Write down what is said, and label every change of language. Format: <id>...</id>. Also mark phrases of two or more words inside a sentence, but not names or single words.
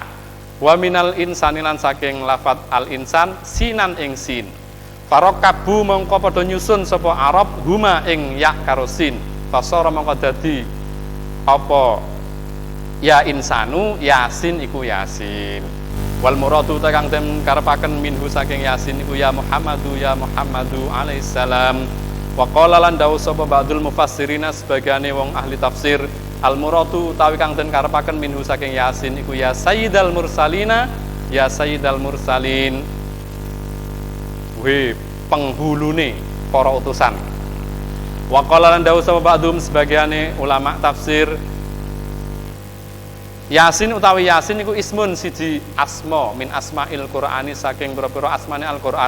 <ar>Wa minal insani</ar> <jv>lan saking lafat</jv> <ar>al insan</ar> <jv>sinan ing sin. Farakabu mongko padha nyusun sapa Arab huma ing ya karo sin. Fasara mongko dadi apa</jv> <ar>ya insanu,</ar> <jv>yasin iku yasin.</jv> <ar>Wal muradu</ar> <jv>ta kang den karepaken minhu saking yasin iku</jv> <ar>ya Muhammadu alaihissalam. Wa qala</ar> <jv>lan dawu sapa</jv> <ar>ba'dul mufassirina</ar> <jv>sebagiane wong ahli tafsir,</jv> <ar>al muradu</ar> <jv>utawi kang den karepaken minhu saking yasin iku</jv> <ar>ya sayyidal mursalina, ya sayyidal mursalin.</ar> <jv>We penghulune para utusan.</jv> <ar>Wa qala</ar> <jv>lan dawu sapa ba'dum sebagiane ulama tafsir, yasin utawi yasin iku ismun siji asma</jv> <ar>min asma'il Qur'ani</ar> <jv>saking pira-pira asmane Al-Qur'an.</jv>